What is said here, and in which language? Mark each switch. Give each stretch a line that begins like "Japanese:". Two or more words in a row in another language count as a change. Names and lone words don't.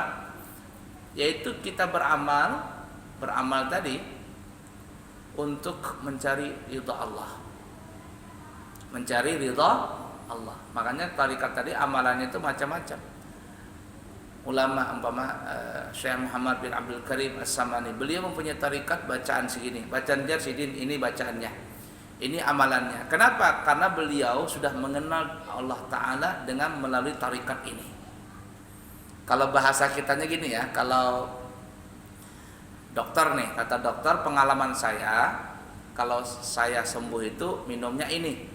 Indonesian: Yaitu kita beramal tadi untuk mencari ridha Allah. Mencari ridha Allah. Makanya tarikat tadi amalannya itu macam-macam. Ulama Syekh Muhammad bin Abdul Karim As-Samani, beliau mempunyai tarikat bacaan segini, bacaan jar sidin, ini bacaannya, ini amalannya. Kenapa? Karena beliau sudah mengenal Allah Ta'ala dengan melalui tarikat ini. Kalau bahasa kitanya gini ya, kalau dokter nih, kata dokter, pengalaman saya, kalau saya sembuh itu minumnya ini.